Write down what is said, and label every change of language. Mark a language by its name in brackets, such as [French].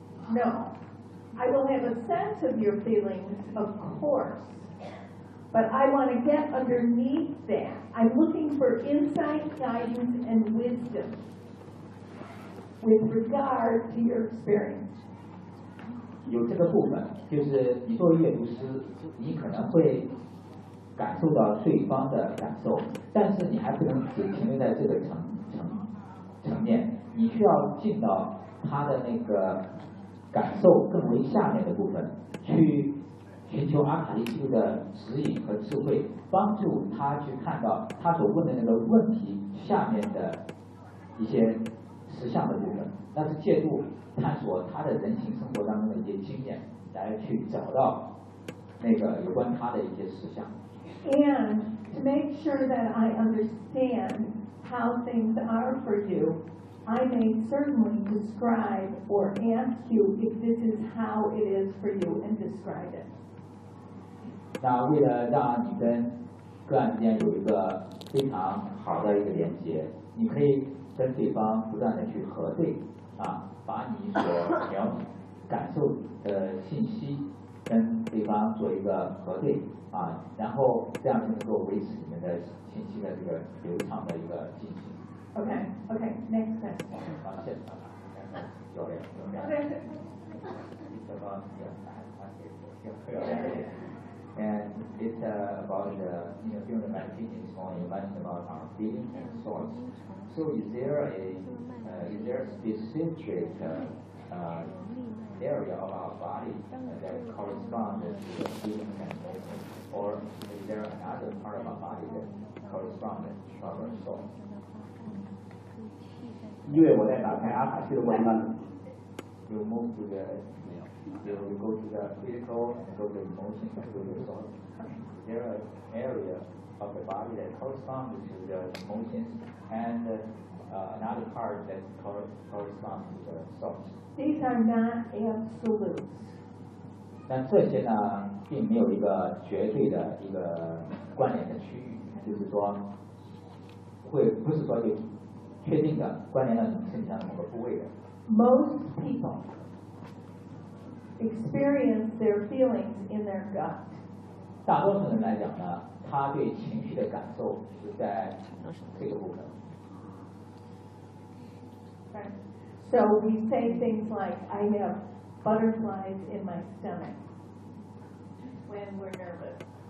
[English] No, I will have a sense of your feelings, of course. But I want to get underneath that. I'm looking for insight, guidance, and wisdom with regard to your experience. [Chinese] 有这个部分，就是你作为阅读师，你可能会感受到对方的感受，但是你还不能只停留在这个层面，你需要进到他的那个感受更为下面的部分，去寻求阿卡丽记录的指引和智慧，帮助他去看到他所问的那个问题下面的一些实相的部分，那是借助探索他的人情生活当中的一些经验，来去找到那个有关他的一些实相。 [English] And to make sure that I understand how things are for you, I may certainly describe or ask you if this is how it is for you and describe it. [Chinese] 那为了让你跟个案之间有一个非常好的一个连接，你可以跟对方不断的去核对。把你所描感受的信息跟对方做一个核对然后这样就能够维持你们的信息的这个流畅的一个进行。 [English] OK, next question. And it's about the, you know, during the meditation this morning, you mentioned about our feeling and thoughts. So is there a specific area of our body that corresponds to the feeling and thoughts? Or is there another part of our body that corresponds to trouble and thoughts? [Chinese] 因为我在打开阿卡西的文本。 [English] You move to the, you go to the physical and go to the emotion and go to the thought. Is there an area of the body that corresponds to the emotions and another part that corresponds to the thoughts? These are not absolutes. [Chinese] 但这些呢，并没有一个绝对的一个关联的区域，就是说，会不是说就。确定的关联到你身体上某个部位的。 [English] Most people experience their feelings in their gut. [Chinese] 大多数人来讲呢，他对情绪的感受是在这个部分。 [English] Right. So we say things like, "I have butterflies in my stomach" when we're nervous.